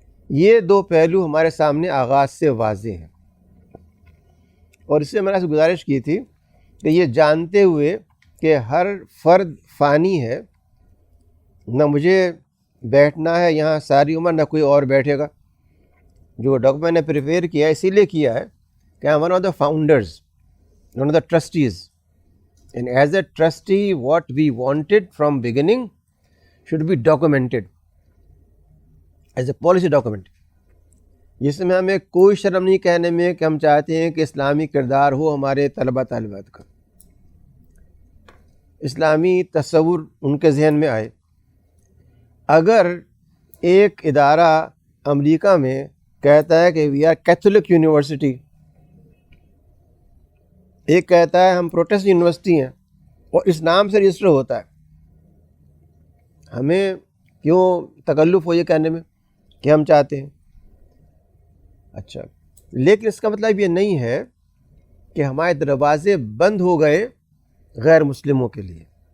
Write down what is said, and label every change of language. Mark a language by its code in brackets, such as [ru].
[ur] یہ دو پہلو ہمارے سامنے آغاز سے واضح ہیں، اور اس سے میں نے سے گزارش کی تھی کہ یہ جانتے ہوئے کہ ہر فرد فانی ہے، نہ مجھے بیٹھنا ہے یہاں ساری عمر، نہ کوئی اور بیٹھے گا. جو ڈاکومنٹ نے پریپیئر کیا ہے اسی لیے کیا ہے [en] کہ I am one of the founders, one of the trustees. And as a trustee, what we wanted from beginning should be documented as a policy document. [ur] جس میں ہمیں کوئی شرم نہیں کہنے میں کہ ہم چاہتے ہیں کہ اسلامی کردار ہو ہمارے طلبہ طالبات کا، اسلامی تصور ان کے ذہن میں آئے. اگر ایک ادارہ امریکہ میں کہتا ہے کہ [en] we are [ur] کیتھولک یونیورسٹی، ایک کہتا ہے ہم پروٹسٹ یونیورسٹی ہیں، اور اس نام سے رجسٹر ہوتا ہے، ہمیں کیوں تکلف ہو یہ کہنے میں کہ ہم چاہتے ہیں؟ اچھا، لیکن اس کا مطلب یہ نہیں ہے کہ ہمارے دروازے بند ہو گئے غیر مسلموں کے لیے.